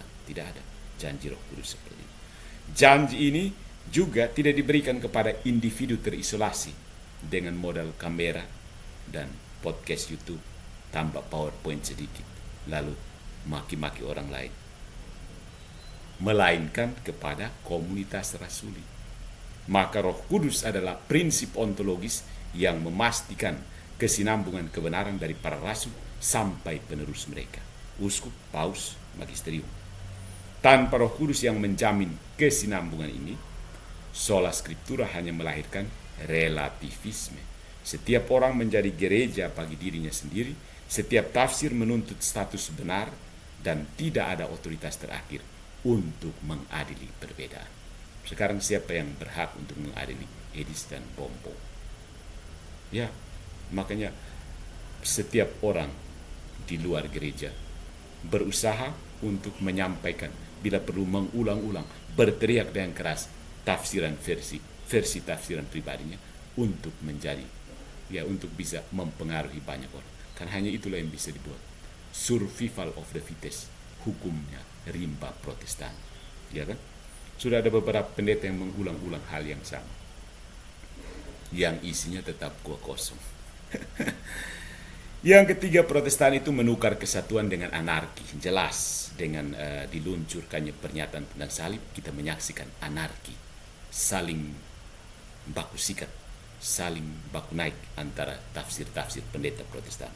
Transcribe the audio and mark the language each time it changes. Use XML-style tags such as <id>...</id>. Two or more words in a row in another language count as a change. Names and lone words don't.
<id>Tidak ada janji Roh Kudus seperti ini. Janji ini juga tidak diberikan kepada individu terisolasi dengan modal kamera dan podcast YouTube tambah PowerPoint sedikit lalu maki-maki orang lain, melainkan kepada komunitas rasuli. Maka Roh Kudus adalah prinsip ontologis yang memastikan kesinambungan kebenaran dari para rasul sampai penerus mereka, uskup, paus, magisterium. Tanpa Roh Kudus yang menjamin kesinambungan ini,</id> <la>sola scriptura</la> <id>hanya melahirkan relativisme. Setiap orang menjadi gereja bagi dirinya sendiri, setiap tafsir menuntut status benar, dan tidak ada otoritas terakhir untuk mengadili perbedaan. Sekarang siapa yang berhak untuk mengadili Edis dan Bombo? Ya, makanya setiap orang di luar gereja berusaha untuk menyampaikan, bila perlu mengulang-ulang, berteriak dengan keras tafsiran versi tafsiran pribadinya untuk menjadi, ya, untuk bisa mempengaruhi banyak orang. Kan hanya itulah yang bisa dibuat.</id> <en>Survival of the fittest,</en> <id>hukumnya rimba Protestan, ya kan? Sudah ada beberapa pendeta yang mengulang-ulang hal yang sama, yang isinya tetap kosong. Yang ketiga, Protestan itu menukar kesatuan dengan anarki. Jelas dengan diluncurkannya pernyataan tentang salib, kita menyaksikan anarki, saling baku sikat, saling baku naik antara tafsir-tafsir pendeta Protestan.</id>